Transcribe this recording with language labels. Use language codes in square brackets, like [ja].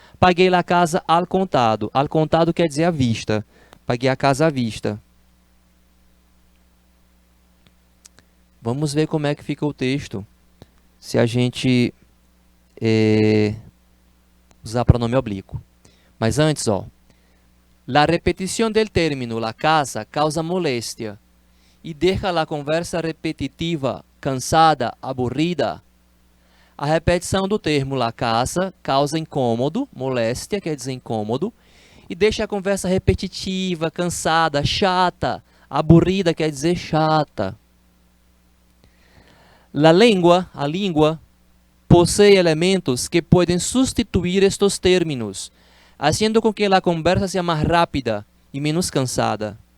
[pt] Paguei a casa al contado. Al contado quer dizer à vista. Paguei a casa à vista. Vamos ver como é que fica o texto se a gente usar pronome oblíquo. Mas antes, ó. [es] La repetición del término la casa causa molestia y deja la conversa repetitiva, cansada, aburrida. [pt] A repetição do termo la casa causa incômodo, moléstia quer dizer incômodo, e deixa a conversa repetitiva, cansada, chata, aburrida quer dizer chata. [es] La lengua, [pt] a língua, possui elementos que podem substituir estes términos, haciendo com que a conversa seja mais rápida e menos cansada.